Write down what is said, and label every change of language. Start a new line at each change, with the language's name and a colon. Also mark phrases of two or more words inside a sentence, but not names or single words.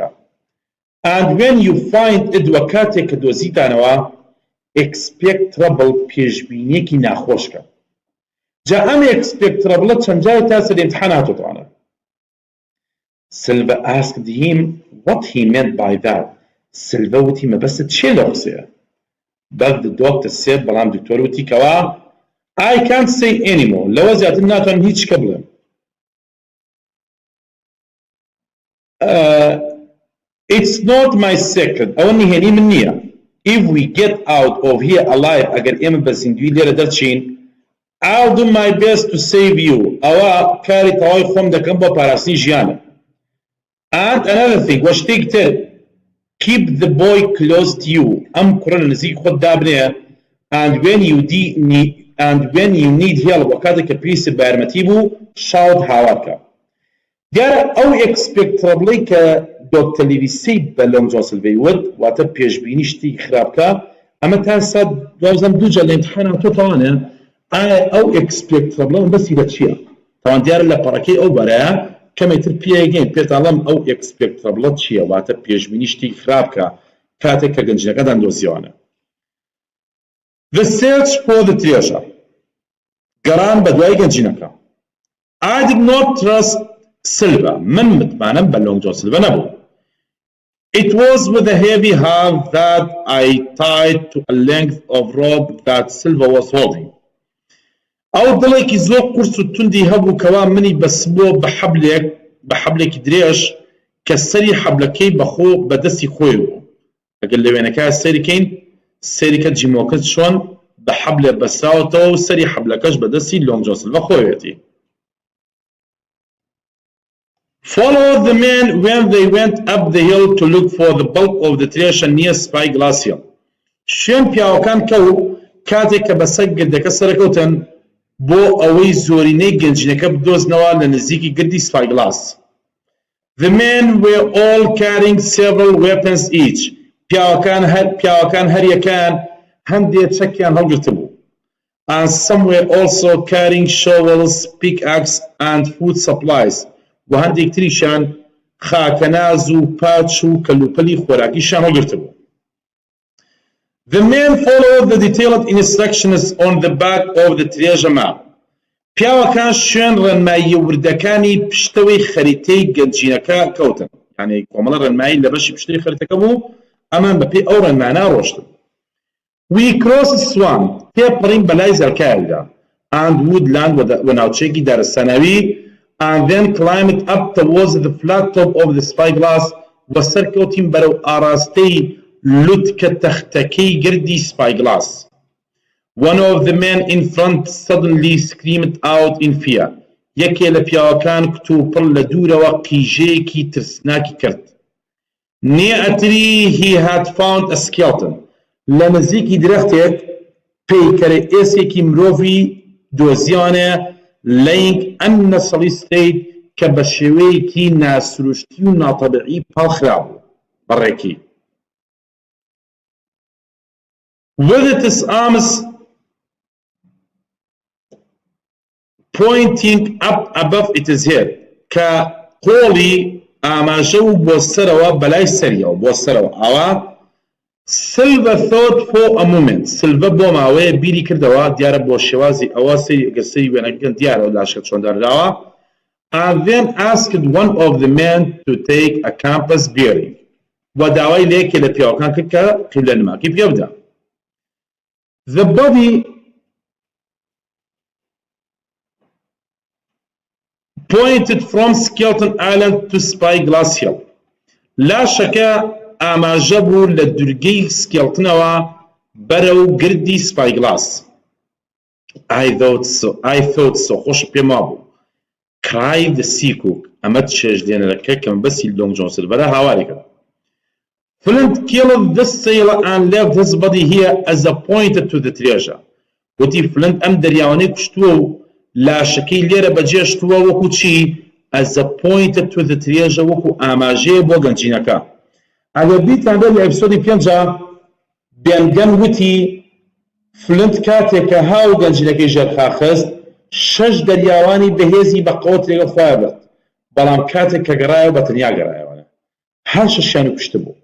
English: and when you find it
Central Kurdish: وە کاتێک کە دۆزیتانەوە
English: expect trouble
Central Kurdish: پێشبینیەکی ناخۆشکە. جا ئەم
English: expect trouble
Central Kurdish: چەند جارێک تا سەر ئیمتحان هاتووەتەوانە.
English: Silva asked him what he meant by that.
Central Kurdish: Silva وتی مەبەستت چیە لە قسەیە؟
English: but the doctor said
Central Kurdish: بەڵام دکتۆر وتی کەوا
English: I can't say anymore
Central Kurdish: لەوە زیاتر ناتوانم هیچ شتێک بڵێم.
English: It's not my secret
Central Kurdish: ئەوە نهێنی من نییە.
English: if we get out of here alive
Central Kurdish: ئەگەر ئێمە بە زیندوی لێرە دەرچین
English: I'll do my best to save you
Central Kurdish: ئەوە کاری تەواوی خۆم دەکەم بۆ پاراستنی ژیانە.
English: and another thing
Central Kurdish: وە شتێک تر
English: keep the boy close to you
Central Kurdish: ئەم کوڕە لە نزیک خۆت دابنێ
English: and when you need help
Central Kurdish: وە کاتێک کە پێویستت بە یارمەتی بوو شاوت هاوارکە. دیارە ئەو ئێکسپێکترەبڵەی کە دۆکتەر لیڤیسەی بە لۆنگ جۆن سیلڤەی وت واتە پێشبینی شتی خراپکە ئەمە تا ئێستا دوازدەم دووجار لە ئیمتحانە تۆتەوانێ ئایا ئەو ئێکسپێکترەبڵە بەسی لە چییە؟ تاوان دیارە لە پەڕەکەی ئەو بەرەیە کەمێتر پێگەین پێتاڵم ئەو ئێکسپێکترەبڵە چییە واتە پێشبینی شتی خراپکە کاتێک کە گەنجینەکەدان دۆزیوانە.
English: The search for the treasure گەڕان بە دوای گەنجینەکە. I did not trust Silva
Central Kurdish: من متمانم بە لۆنگ جۆن سیلڤە نەبوو.
English: It was with a heavy hand that I tied to a length of rope that Silva was holding.
Central Kurdish: ئەو دڵێکی زۆر قورس و توندی هەبوو کەوا منی بەسبووە بە حەبلێکی درێژ کە سەری حەبلەکەی بەخۆ بەدەستی خۆی بوو. ئەگەر لە وێنەکە سەریکەین سەریکە جیمۆکت چۆن بە حەبلێ بەسراوەتەوە و سەری حەبلەکەش بەدەستی لۆنگ جۆن سیلڤە خۆیەتی.
English: Follow the men when they went up the hill to look for the bulk of the treasure near Spyglass Hill.
Central Kurdish: شوێن پیاوەکان کەوت کاتێک کە بەسەر گردەکە سەرکەوتن بۆ ئەوەی زۆرینەی گەنجینەکە بدۆزنەوە لە نزیکی گردی Spyglass.
English: The men were all carrying several weapons each.
Central Kurdish: پیاوەکان هەریەکان هەندێک چەکیان هەڵگرتە بوو.
English: And some were also carrying shovels, pickaxe and food supplies.
Central Kurdish: و هەندێک تریشان خاکەناز و پاچ و کەلوپەلی خۆراکیشان هەڵگرتە بوو.
English: The man followed the detailed instructions on the back of the treasure map.
Central Kurdish: پیاوەکان شوێن ڕێنمایی وردەکانی پشتەوەی خەریتەی گەنجینەکە کەوتن. یعنی کۆمەڵە ڕێنمایی لە بەشی پشتەوەی خەریتەکە بوو، ئەمان بەپێی ئەو ڕێنمانە ڕۆشتن.
English: We crossed swamp
Central Kurdish: تێپەڕین بەلای زەرکایدا
English: and woodland
Central Kurdish: و ناوچەیەکی دارستانەوی
English: and then climbed up towards the flat top of the spyglass
Central Kurdish: و سەرکەوتین بەرەو ئاراستەی لوتکە تەختەکەی گردی spyglass.
English: One of the men in front suddenly screamed out in fear.
Central Kurdish: یەکێ لە پیاوەکان کتوپڕ لە دوورەوە قیژەیەکی ترسناکی کرد.
English: Near a tree he had found a skeleton.
Central Kurdish: لە نزیکی درەختێک پەیکەرە ئێسێکی مرۆڤی دۆزیانە
English: laying unnecessarily
Central Kurdish: کە بە شێوەیەکی ناسروشتی و ناتەبیعی پاڵخرا بوو بەڕێکی.
English: With its arms pointing up above its head
Central Kurdish: کە قۆڵی ئاماژە و بۆ سەرەوە بەلای سەریەوە بۆ سەرەوە ئاوا.
English: Silver thought for a moment.
Central Kurdish: Silver بۆ ماوەیە بیری کردەوە دیارە بۆ شێوازی ئەوە سەری وێنەکەن دیارەوە لاشکە چۆنداراوە.
English: And then asked one of the men to take a compass bearing.
Central Kurdish: و داوای لێکێ لە پیاوەکان کرد کە قیبلە نماکی پێ بدە.
English: The body pointed from Skeleton Island to Spyglass Hill.
Central Kurdish: لاشەکە ئاماژە بوو لە دورگەی سکێڵتنەوە بەرەو گردی Spyglass.
English: I thought so.
Central Kurdish: خۆش پێما بوو.
English: cried the sea cook.
Central Kurdish: ئەمە چێژدێنەرەکە کەم بەسی لۆنگ جۆن سیلڤەرە هاواری کرد.
English: Flint killed this sailor and left his body here as a pointer to the treasure.
Central Kurdish: وتی فلنت ئەم دەریاوانەی کوشتووە و لاشەکەی لێرە بەجێشتووە وەکو چی
English: as a pointer to the treasure
Central Kurdish: وەکو ئاماژەیە بۆ گەنجینەکە. ئەگەر بیتان بێت لە ئەپیسۆدی 5 بێنگەن وتی فلنت کاتێک کە هاو گەنجینەکەی ژێرخاخست 6 دەریاوانی بەهێزی بە قەوت لێگە خۆیان برد، بەڵام کاتێک کە گەڕایەوە بە تەنیا گەڕایەوە هەر شەشیانی کوشتە بوو.